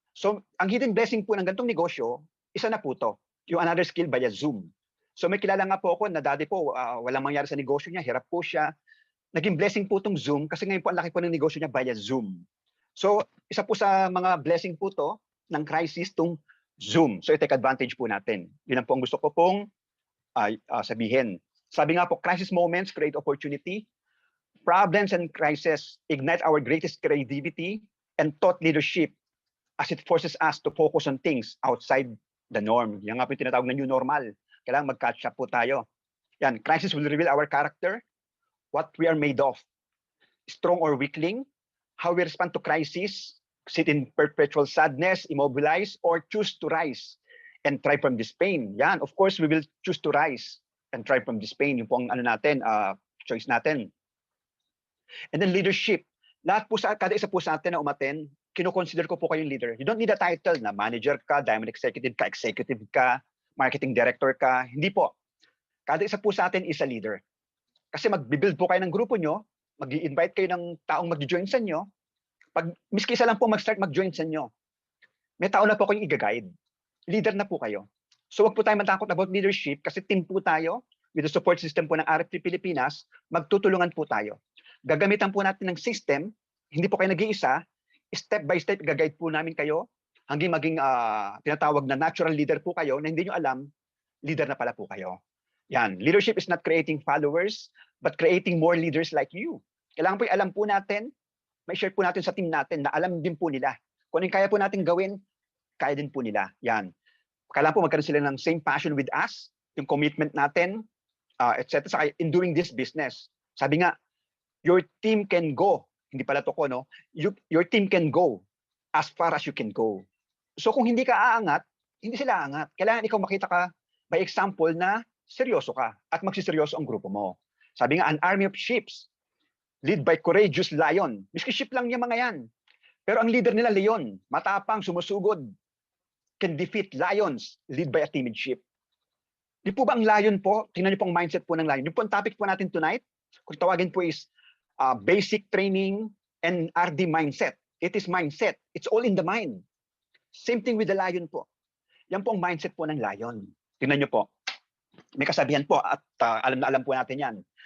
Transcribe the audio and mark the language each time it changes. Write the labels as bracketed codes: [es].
[tl] So, ang hidden blessing po ng ganitong negosyo, isa na po to, yung another skill via Zoom. So may kilala nga po ako na dati po, walang mangyari sa negosyo niya, hirap po siya. naging blessing po itong Zoom kasi ngayon po ang laki po ng negosyo niya via Zoom. So, isa po sa mga blessing po to ng crisis tong Zoom. So, i-take advantage po natin. Yun ang po ang gusto ko pong sabihin. Sabi nga po, [en] crisis moments create opportunity. Problems and crises ignite our greatest creativity and thought leadership as it forces us to focus on things outside the norm. [tl] Yan nga po yung tinatawag na new normal. Kailangan mag-catch up po tayo. [en] Yan, crisis will reveal our character, what we are made of, strong or weakling, how we respond to crisis, sit in perpetual sadness, immobilize, or choose to rise and thrive from this pain. Yan, of course, we will choose to rise and thrive from this pain. [tl] Yung pong ano natin, choice natin. [en] And then leadership. [tl] Lahat po kada isa po sa atin na umaten, kino-consider ko po kayong leader. [en] You don't need a title na manager ka, diamond executive ka, marketing director ka. [tl] Hindi po. Kada isa po sa atin is a leader. Kasi mag-build po kayo ng grupo nyo, mag-i-invite kayo ng taong mag-join sa inyo. Pag miski isa lang po mag-start mag-join sa inyo, may tao na po kayong i-guide. Leader na po kayo. So wag po tayo matakot about leadership kasi team po tayo with the support system po ng RFP Pilipinas, magtutulungan po tayo. Gagamitan po natin ng system, hindi po kayo nag-iisa, step by step gagayad po namin kayo hanggang maging tinatawag na natural leader po kayo na hindi nyo alam, leader na pala po kayo. [en] Yan, leadership is not creating followers, but creating more leaders like you. [tl] Kailangan po alam po natin, may share po natin sa team natin na alam din po nila. Kung anong kaya po natin gawin, kaya din po nila. Yan. Kailangan po magkaroon sila ng [en] same passion with us, [tl] yung commitment natin, etc. Saka in doing this business. Sabi nga, [en] your team can go. [tl] Hindi pala to ko, no? [en] Your team can go as far as you can go. [tl] So kung hindi ka aangat, hindi sila aangat. Kailangan ikaw makita ka by example na seryoso ka at magsiseryoso ang grupo mo. [en] Sabi nga, an army of sheep lead by courageous lion. [tl] Miski sheep lang yung mga yan. Pero ang leader nila, leon. Matapang, sumusugod. [en] Can defeat lions, lead by a timid sheep. [tl] Di po ba ang lion po? Tingnan niyo po ang mindset po ng lion. Yung po ang topic po natin [en] tonight, kung tawagin po is basic training and RD mindset. It is mindset. It's all in the mind. Same thing with the lion po. [tl] Yan po ang mindset po ng lion. Tingnan niyo po. May kasabihan po at alam na alam po natin yan.